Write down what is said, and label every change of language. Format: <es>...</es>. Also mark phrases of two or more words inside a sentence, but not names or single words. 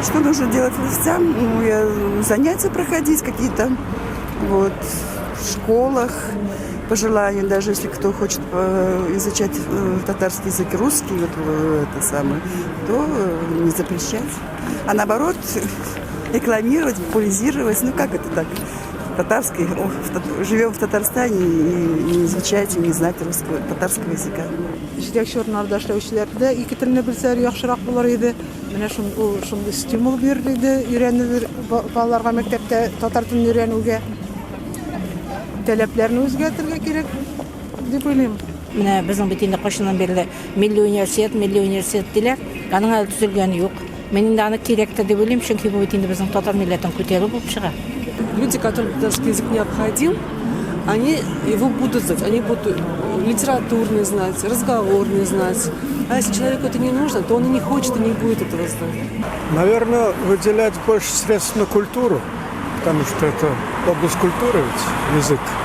<ru>Что нужно делать властям? Ну, занятия проходить какие-то вот, в школах, по желанию, даже если кто хочет изучать татарский язык и русский, вот, это самое, то не запрещать. А наоборот, рекламировать, популяризировать. Ну как это так? Татарский, живем в Татарстане и не изучать, и не знать русского, татарского языка.</ru> <tt>Җитәкче орыннарда эшләүчеләр дә ике телне белсәләр яхшырак булыр иде. Менә шундый стимул бирелде, өйрәнү балаларга мәктәптә татар телен өйрәнүгә. Таләпләрне үзгәртергә кирәк дип уйлыйм. Менә безнең бит инде кайчаннан бирле милли университет диләр. Аның әле төзелгәне юк. Мен инде аны кирәктер дип уйлыйм, чөнки бу бит инде безнең татар милләтен күтәрү булып чыга.</tt> <ru>Люди, которым татарский язык необходим, они его будут знать. Они будут литературный знать, разговорный знать. А если человеку это не нужно, то он и не хочет, и не будет этого знать. Наверное, выделять больше средств на культуру, потому что это область культуры, ведь язык.</ru>